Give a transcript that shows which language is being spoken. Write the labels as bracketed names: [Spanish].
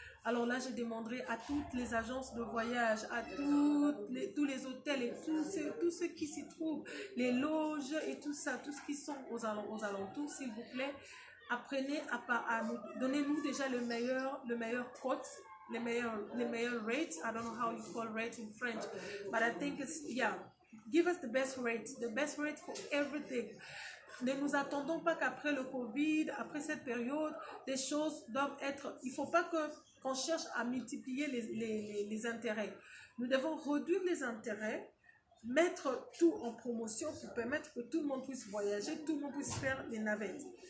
[French] Alors là, je demanderai à toutes les agences de voyage, à tous les hôtels et tous ceux qui s'y trouvent, les loges et tout ça, tout ce qui sont aux alentours, s'il vous plaît, apprenez à nous, donnez-nous déjà le meilleur quote, les meilleurs rates. [English] I don't know how you call rate in French, but I think it's, yeah, give us the best rate for everything. [French] Ne nous attendons pas qu'après le Covid, après cette période, des choses doivent être... Il ne faut pas qu'on cherche à multiplier les intérêts. Nous devons réduire les intérêts, mettre tout en promotion pour permettre que tout le monde puisse voyager, tout le monde puisse faire les navettes.